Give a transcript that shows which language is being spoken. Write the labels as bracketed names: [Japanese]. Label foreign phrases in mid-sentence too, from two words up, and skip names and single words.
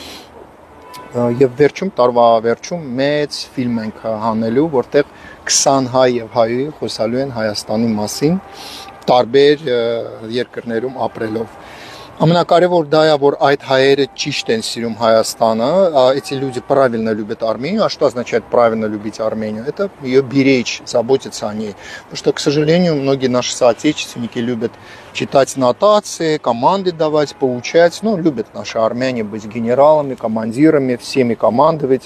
[Armenian] եւ տարվա վերջում մեծ ֆիլմ ենք հանելու, որտեղ 20 հայ եւ հայուհի խոսալու են Հայաստանի մասին, տարբեր երկրներում ապրելով։ Ամենակարևոր դա է, որ այդ հայերը ճիշտ են сирում Հայաստանը, [Russian] эти люди правильно любят Армению. А что означает правильно любить Армению? Это ее беречь, заботиться о ней. Потому что, к сожалению, многие наши соотечественники любят читать нотации, команды давать, поучать. Ну, любят наши армяне быть генералами, командирами, всеми командовать.